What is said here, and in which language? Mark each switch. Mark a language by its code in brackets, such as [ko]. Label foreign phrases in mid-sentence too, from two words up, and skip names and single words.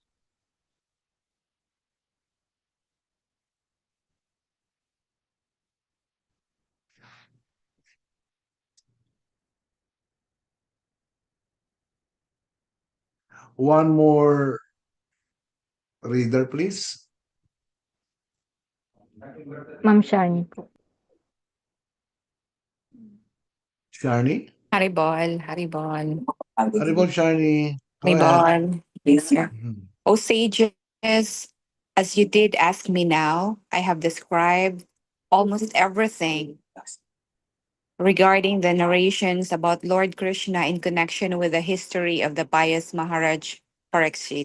[en] One more reader, please. Ma'am Sharni po. Sharni. Haribol, Haribol. Haribol, Sharni. Go ahead. Haribol. Yes, sir. Mhm. O sages, as you did ask me now, I have described almost everything regarding the narrations about Lord Krishna in connection with the history of the pious Maharaj Pariksit.